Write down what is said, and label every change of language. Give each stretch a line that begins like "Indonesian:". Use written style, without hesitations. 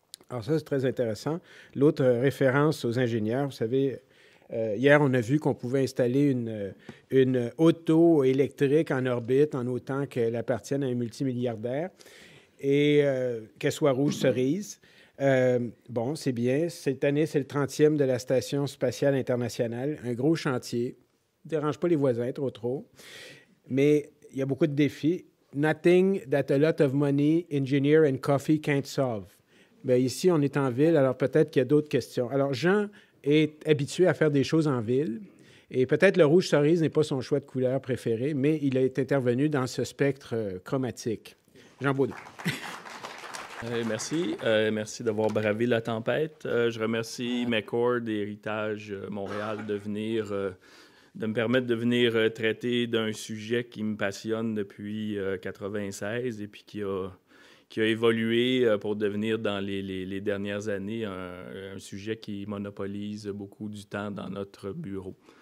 French: Alors ça, c'est très intéressant. L'autre référence aux ingénieurs, vous savez, hier, on a vu qu'on pouvait installer une auto électrique en orbite en autant qu'elle appartienne à un multimilliardaire et qu'elle soit rouge cerise. Bon, c'est bien. Cette année, c'est le 30e de la Station spatiale internationale. Un gros chantier. Ne dérange pas les voisins trop. Mais il y a beaucoup de défis.
English: Nothing that a lot of money, engineer and coffee can't solve.
French: Bien, ici, on est en ville, alors peut-être qu'il y a d'autres questions. Alors, Jean est habitué à faire des choses en ville. Et peut-être le rouge cerise n'est pas son choix de couleur préféré, mais il est intervenu dans ce spectre chromatique. Jean Baudouin. Merci. Merci d'avoir bravé la tempête. Je remercie McCord et Héritage Montréal de me permettre de venir traiter d'un sujet qui me passionne depuis 1996 et puis qui a évolué pour devenir dans les dernières années un sujet qui monopolise beaucoup du temps dans notre bureau.